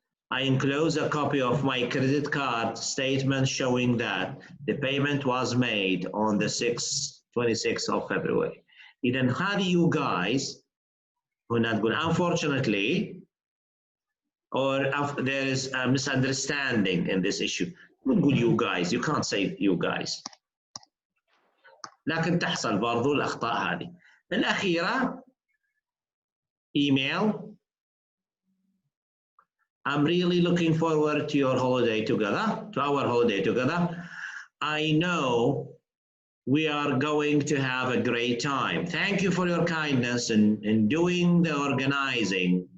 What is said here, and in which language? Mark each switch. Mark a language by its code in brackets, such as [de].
[en] I enclose a copy of my credit card statement showing that the payment was made on the 26th of February. [ar] إذن هذه [en] you guys [ar] هنا تقول [en] unfortunately, or there is a misunderstanding in this issue. [ar] نقول [en] you guys, you can't say you guys. [ar] لكن تحصل برضو الأخطاء هذه. الأخيرة email. [en] I'm really looking forward to your holiday together, to our holiday together. I know we are going to have a great time. Thank you for your kindness in doing the organizing.